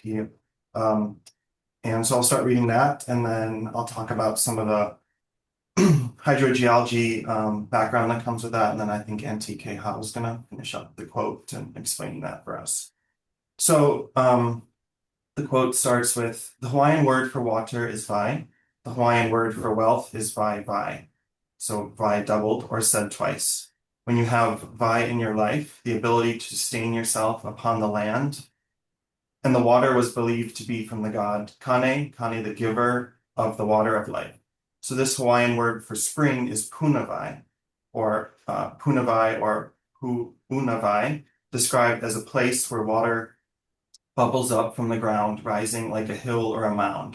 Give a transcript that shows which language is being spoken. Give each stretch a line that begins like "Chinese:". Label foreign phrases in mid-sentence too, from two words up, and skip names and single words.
English: And so I'll start reading that, and then I'll talk about some of the hydrogeology background that comes with that, and then I think Aunty Kehau is going to finish up the quote and explaining that for us. So the quote starts with, the Hawaiian word for water is vai. The Hawaiian word for wealth is
Hawaiian: vai vai.
English: So vai doubled or said twice. When you have vai in your life, the ability to sustain yourself upon the land, and the water was believed to be from the god Kane, Kane the giver of the water of life. So this Hawaiian word for spring is Pu'unawai, or Pu'unawai, described as a place where water bubbles up from the ground, rising like a hill or a mound.